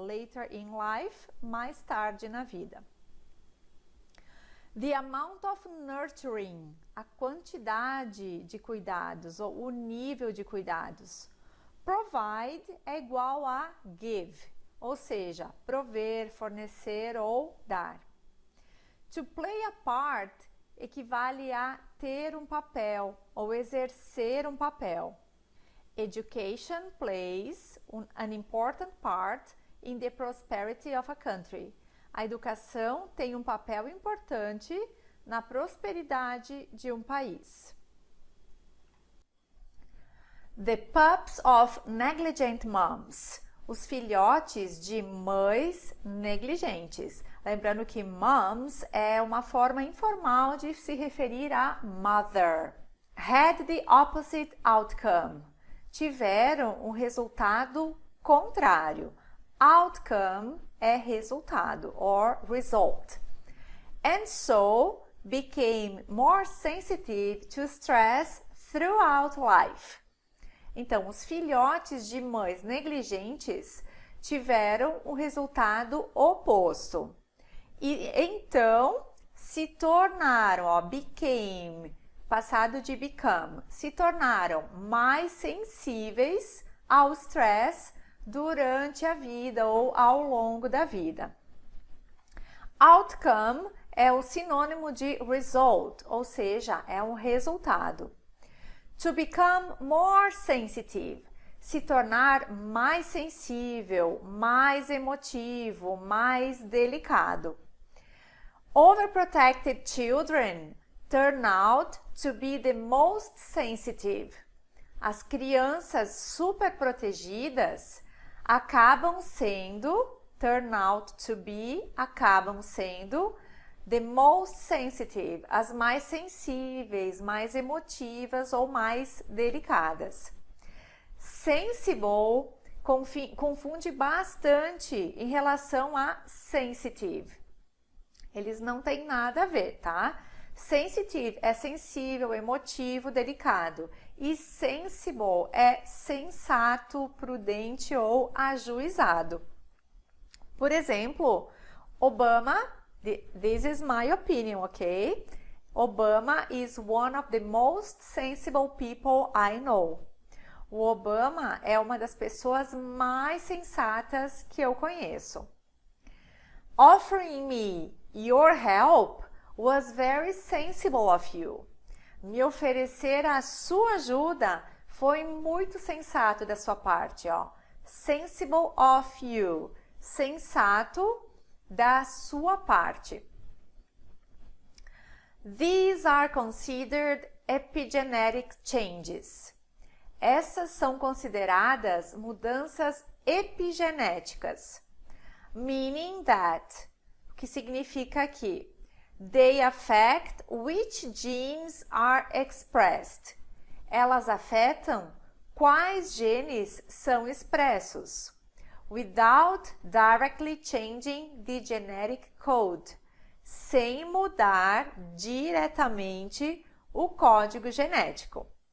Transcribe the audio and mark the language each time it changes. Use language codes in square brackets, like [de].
[en] Later in life, [pt] mais tarde na vida. [en] The amount of nurturing, [pt] a quantidade de cuidados ou o nível de cuidados. Provide é igual a give, ou seja, prover, fornecer ou dar. [en] To play a part [pt] equivale a ter um papel ou exercer um papel. [en] Education plays an important part in the prosperity of a country. [pt] A educação tem um papel importante na prosperidade de um país. [en] The pups of negligent moms. [pt] Os filhotes de mães negligentes. Lembrando que moms é uma forma informal de se referir a mother. [en] Had the opposite outcome. [pt] Tiveram um resultado contrário. Outcome é resultado, [en] or result. And so became more sensitive to stress throughout life. [pt] Então, os filhotes de mães negligentes tiveram um resultado oposto. E então se tornaram, ó, became, passado de become, se tornaram mais sensíveis ao stress durante a vida ou ao longo da vida. Outcome é o sinônimo de result, ou seja, é um resultado. [en] To become more sensitive, [pt] se tornar mais sensível, mais emotivo, mais delicado. [en] Overprotected children turn out to be the most sensitive. [pt] As crianças super protegidas acabam sendo, [en] turn out to be, [pt] acabam sendo [en] the most sensitive, [pt] as mais sensíveis, mais emotivas ou mais delicadas. Sensible confunde bastante em relação a sensitive. Eles não têm nada a ver, tá? Sensitive é sensível, emotivo, delicado. E sensible é sensato, prudente ou ajuizado. Por exemplo, [en] Obama, this is my opinion, ok? Obama is one of the most sensible people I know. [pt] O Obama é uma das pessoas mais sensatas que eu conheço. [en] Offering me your help was very sensible of you. [pt] Me oferecer a sua ajuda foi muito sensato da sua parte, ó. [en] Sensible of you. [pt] Sensato da sua parte. [en] These are considered epigenetic changes. [pt] Essas são consideradas mudanças epigenéticas. [en] Meaning that, [pt] o que significa que [en] they affect which genes are expressed. [pt] Elas afetam quais genes são expressos, [en] without directly changing the genetic code, [pt] sem mudar diretamente o código genético.